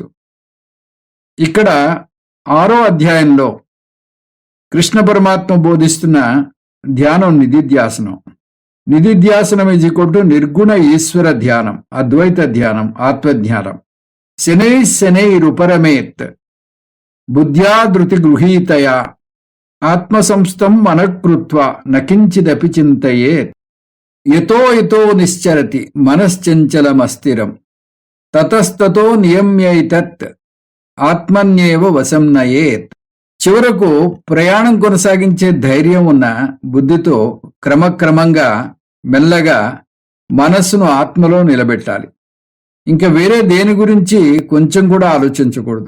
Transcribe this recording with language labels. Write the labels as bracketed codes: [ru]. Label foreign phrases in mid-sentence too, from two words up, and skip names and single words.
[te] ఇక్కడ 6వ అధ్యాయంలో కృష్ణ పరమాత్మ బోధిస్తున్న ధ్యానం నిధిధ్యాసనం. నిధిధ్యాసనం నిర్గుణ ఈశ్వర ధ్యానం, అద్వైత ధ్యానం, ఆత్మధ్యానం. [sa] శనైరుపరమేత్ బుద్ధ్యాధృతి గృహీతయా ఆత్మసంస్థం మనఃకృత్వా నకించిదపి చింతయేత్ యతో నిశ్చరతి మనశ్చంచలమస్థిరం తతస్తతో నియమ్యైతత్ ఆత్మన్యేవ వశం నయేత్. [te] చివరకు ప్రయాణం కొనసాగించే ధైర్యం ఉన్న బుద్ధితో క్రమక్రమంగా మెల్లగా మనస్సును ఆత్మలో నిలబెట్టాలి. ఇంకా వేరే దేని గురించి కొంచెం కూడా ఆలోచించకూడదు.